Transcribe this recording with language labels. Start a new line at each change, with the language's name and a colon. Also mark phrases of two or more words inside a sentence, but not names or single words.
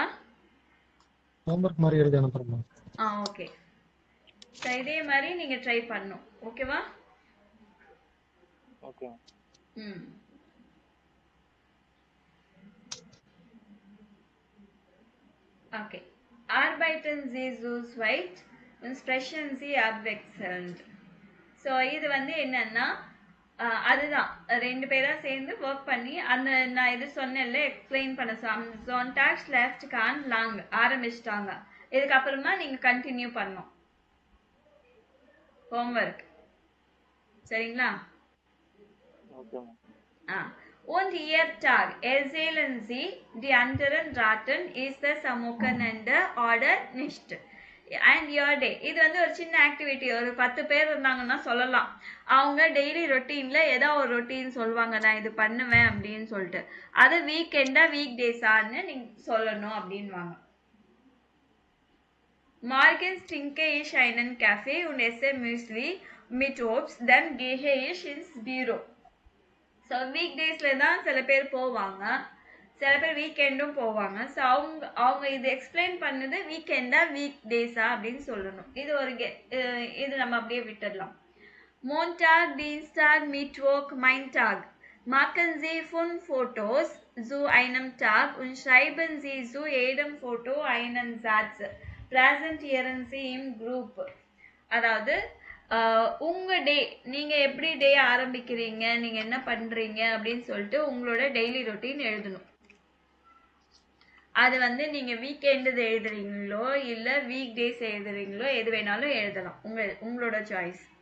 Tamil: ஹோம்வொர்க் மாதிரி எழுதி அனுப்புறேன். ஓகே. ஸோ இதே மாதிரி நீங்க ட்ரை பண்ணணும். ஓகேவா? ஓகே. ஓகே.
German: Arbeiten Sie so weit und sprechen Sie abwechselnd.
Tamil: ஸோ இது வந்து என்னன்னா அதுதான் ரெண்டு பேரா சேர்ந்து ஒர்க் பண்ணி அந்த நான் இது சொன்னேன்ல எக்ஸ்பிளைன் பண்ண
German: Sonntag schläft Kahn lang
Tamil: ஆரம்பிச்சிட்டாங்க. இதுக்கப்புறமா நீங்க கண்டினியூ பண்ணணும் ஹோம்வொர்க். சரிங்களா? ஓகே.
German: Und Ihr Tag, erzählen Sie, die anderen raten, ist das am Wochenende oder nicht?
English: And your day.
Tamil: இது வந்து ஒரு சின்ன ஆக்டிவிட்டி. ஒரு 10 பேர் இருந்தாங்கன்னா சொல்லலாம், அவங்க
English: daily routine
Tamil: ஏதோ ஒரு ரொட்டீன் சொல்லுவாங்க, நான் இது பண்ணுவேன் அப்படின்னு சொல்லிட்டு. அது வீக்கெண்டா
English: week days
Tamil: நீங்க சொல்லணும் அப்படின்வாங்க.
German: Morgens trinke ich einen Kaffee und esse Müsli mit Obst, dann gehe ich ins Büro.
Tamil: ஸோ
English: week days
Tamil: தான் சில பேர் போவாங்க, சில பேர் வீக்கெண்டும் போவாங்க. ஸோ அவங்க இது எக்ஸ்பிளைன் பண்ணது வீக்கெண்டா
English: week days
Tamil: அப்படின்னு சொல்லணும். இது ஒரு இது நம்ம அப்படியே விட்டுடலாம்.
German: Montag, Dienstag, Mittwoch, mein Tag. Machen Sie 5 Fotos zu einem Tag und schreiben Sie zu jedem Foto einen Satz. Präsentieren Sie im Group.
Tamil: அதாவது உங்க டே, நீங்க எப்படி டே ஆரம்பிக்கிறீங்க, நீங்க என்ன பண்றீங்க அப்படின்னு சொல்லிட்டு உங்களோட
English: daily routine
Tamil: எழுதணும். அது வந்து நீங்க வீக்கெண்டு எழுதுறீங்களோ இல்ல
English: week days
Tamil: எழுதுறீங்களோ எது வேணாலும் எழுதலாம், உங்களோட சாய்ஸ்.